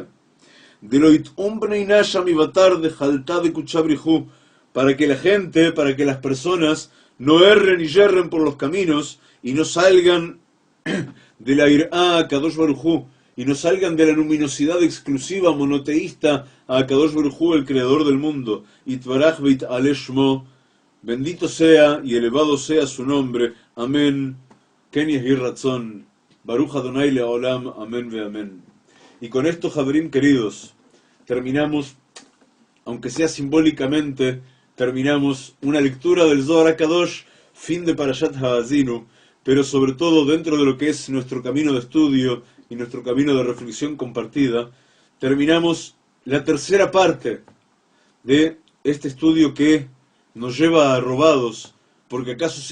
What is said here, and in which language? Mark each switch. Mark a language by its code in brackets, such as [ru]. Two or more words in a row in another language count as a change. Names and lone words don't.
[arc] De lo it'umbne inasha mi batar de jaltá de kuchabrihu, [es] para que la gente, para que las personas no erren y yerren por los caminos y no salgan de la irá a Kadosh Baruj Hu, y no salgan de la luminosidad exclusiva monoteísta a Kadosh Baruj Hu, el creador del mundo. [he] Itbaraj veitaleh shmo, [es] bendito sea y elevado sea su nombre. Amén. [he] Ken yehi ratzon. Baruch Adonai Leolam, amén ve amén. [es] Y con esto, Javerim queridos, terminamos, aunque sea simbólicamente, terminamos una lectura del Zohar HaKadosh, fin de Parashat Ha'azinu, pero sobre todo dentro de lo que es nuestro camino de estudio y nuestro camino de reflexión compartida, terminamos la tercera parte de este estudio que nos lleva a robados, porque acaso sea